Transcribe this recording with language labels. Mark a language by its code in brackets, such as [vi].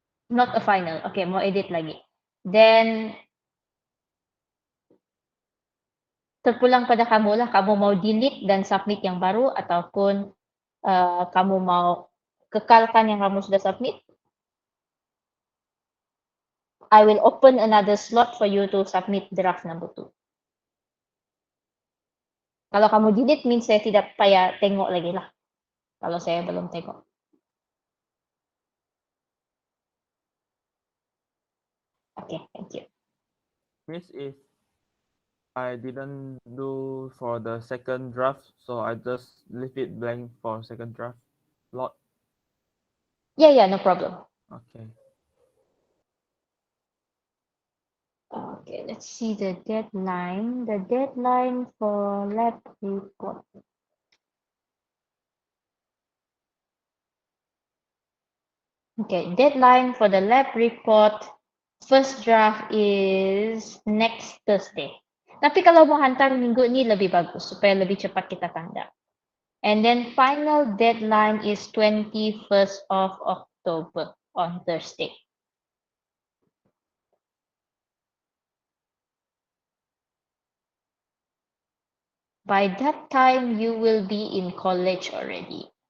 [en] Not a final. [ms] Okay, mau edit lagi. Then, terpulang pada kamu lah, kamu mau delete dan submit yang baru ataupun kamu mau kekalkan yang kamu sudah submit. [en] I will open another slot for you to submit draft number 2. [ms] Kalau kamu delete means saya tidak payah tengok lagi lah. Kalau saya belum tengok. [en] Okay, thank you. Miss, if I didn't do for the second draft, so I just leave it blank for second draft lot. Yeah, no problem. Okay. Okay, let's see the deadline. The deadline for lab report. Okay, deadline for the lab report first draft is next Thursday. [ms] Tapi kalau mau hantar minggu ini lebih bagus supaya lebih cepat kita tanda. [en] And then final deadline is 21st of October on Thursday. By that time, you will be in college already.